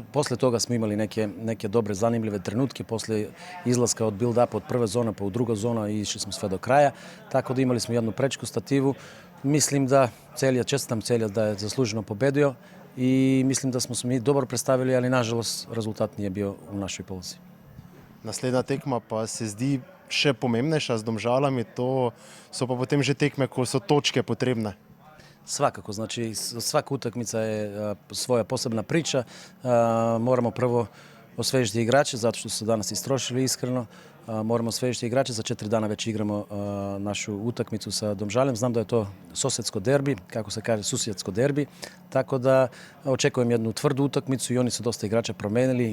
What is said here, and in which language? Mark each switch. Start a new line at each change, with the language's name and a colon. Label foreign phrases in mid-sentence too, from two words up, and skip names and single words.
Serbian: Posle toga smo imali neke dobre, zanimljive trenutke, posle izlaska od build-upa od prve zone pa u druga zona i išli smo sve do kraja. Tako da imali smo jednu prečku stativu. Mislim da čestitam Celja da je zasluženo pobedio i mislim da smo se mi dobro predstavili, ali nažalost rezultat nije bio u našoj polozi.
Slovenian: Naslednja tekma pa se zdi še pomembnejša z Domžalami, to so pa potem že tekme, ko so točke potrebne.
Serbian: Svakako, znači svaka utakmica je svoja posebna priča. Moramo prvo osvežiti igrače, zato što su danas istrošili iskreno. Moramo osvežiti igrače, za 4 dana već igramo našu utakmicu sa Domžalem. Znam da je to susjedsko derbi, kako se kaže, susjedsko derbi, tako da očekujem jednu tvrdu utakmicu i oni su dosta igrača promenili.